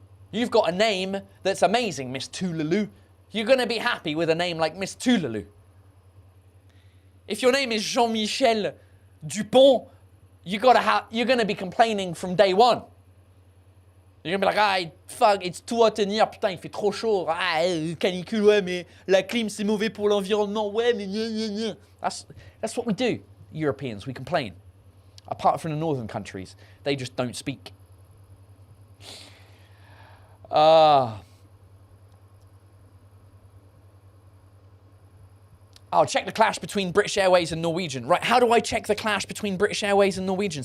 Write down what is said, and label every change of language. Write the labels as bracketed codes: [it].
[en] You've got a name that's amazing, Miss Touloulou. You're going to be happy with a name like Miss Touloulou. If your name is Jean-Michel Dupont, you're going to be complaining from day one. You're going to be like, fuck, it's [fr] tout à tenir, putain, il fait trop chaud. Canicule, ouais, mais la clim, c'est mauvais pour l'environnement, ouais, mais gna, gna, gna. [en] That's what we do, Europeans, we complain. Apart from the northern countries, they just don't speak. I'll check the clash between British Airways and Norwegian. Right, how do I check the clash between British Airways and Norwegian?